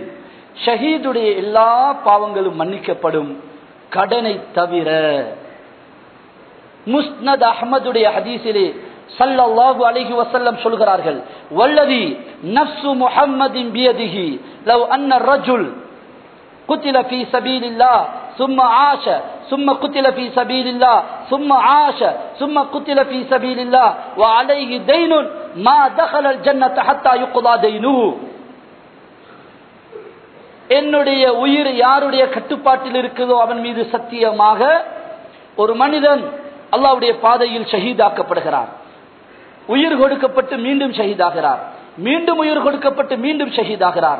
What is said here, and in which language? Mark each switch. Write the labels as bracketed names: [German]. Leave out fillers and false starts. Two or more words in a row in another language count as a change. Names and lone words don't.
[Tamil] ஷஹீதுடைய எல்லா பாவங்களும் மன்னிக்கப்படும், கடனை தவிர. முஸ்னத் அஹ்மதுடைய ஹதீஸிலே [Arabic] صلى الله عليه وسلم சொல்கிறார்கள், والذي نفس محمد بيده لو أن الرجل قتل في سبيل الله ثم عاش ثم قتل في سبيل الله ثم عاش ثم قتل في سبيل الله وعليه دين ما دخل الجنة حتى يقضى دينه. [Tamil] என்னுடைய உயிர் யாருடைய கட்டுப்பாட்டில் இருக்குதோ அவன் மீது சத்தியமாக, ஒரு மனிதன் அல்லாஹ்வுடைய பாதையில் ஷஹீதாக்கப்படுகிறார், உயிர் கொடுக்கப்பட்டு மீண்டும் ஷஹீதாகிறார், மீண்டும் உயிர் கொடுக்கப்பட்டு மீண்டும் ஷஹீதாகிறார்.